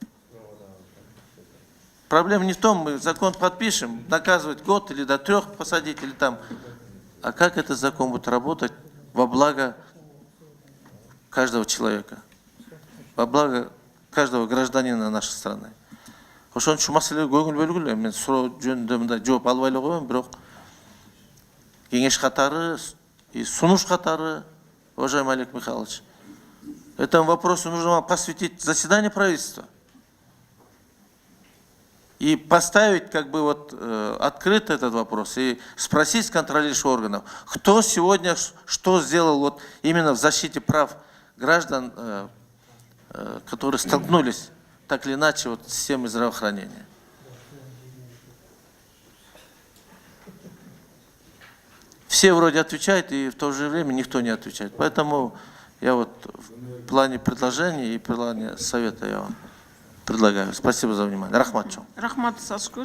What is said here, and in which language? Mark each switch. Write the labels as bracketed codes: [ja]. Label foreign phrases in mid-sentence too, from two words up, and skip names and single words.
[ru] Проблема не в том, мы закон подпишем, наказывать год или до 3 посадить, или там. А как этот закон будет работать во благо каждого человека, во благо каждого гражданина нашей страны? [ky] Ошон үчүн маселеге көңүл бөлгүлө. Мен суроо жөнүндө мындай жооп албай эле коем, бирок кеңеш катары и сунуш катары, [ru] уважаемый Олег Михайлович, этому вопросу нужно посвятить заседание правительства и поставить как бы вот открыто этот вопрос и спросить контролирующих органов, кто сегодня что сделал вот именно в защите прав граждан, которые столкнулись так или иначе вот с системой здравоохранения. Все вроде отвечают, и в то же время никто не отвечает. Поэтому я вот в плане предложений и в плане совета я вам предлагаю. Спасибо за внимание. [ky] Рахмат. Рахмат Саскуч.